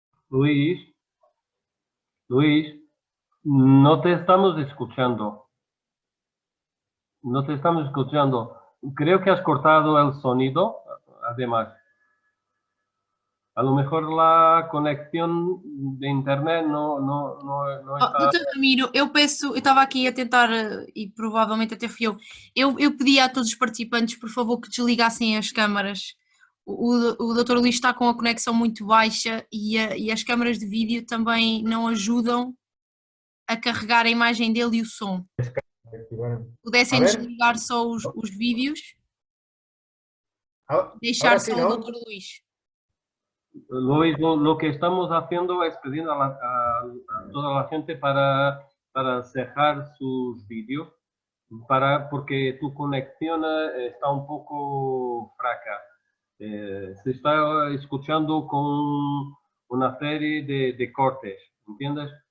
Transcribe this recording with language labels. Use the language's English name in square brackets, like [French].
[Spanish] Luis, Luis, no te estamos escuchando. No te estamos escuchando. Creo que has cortado el sonido, además. A lo mejor la conexión de internet no está... [Portuguese] Doutor Ramiro, eu peço, eu estava aqui a tentar, e provavelmente até fui eu pedi a todos os participantes, por favor, que desligassem as câmaras. O doutor Luís está com a conexão muito baixa e as câmaras de vídeo também não ajudam a carregar a imagem dele e o som. Pudessem desligar só os vídeos, deixar só o doutor Luís. [Spanish] Luis, lo que estamos haciendo es pedir a toda la gente para cerrar sus vídeos, porque tu conexión está un poco fraca. Se está escuchando con una serie de cortes, ¿entiendes?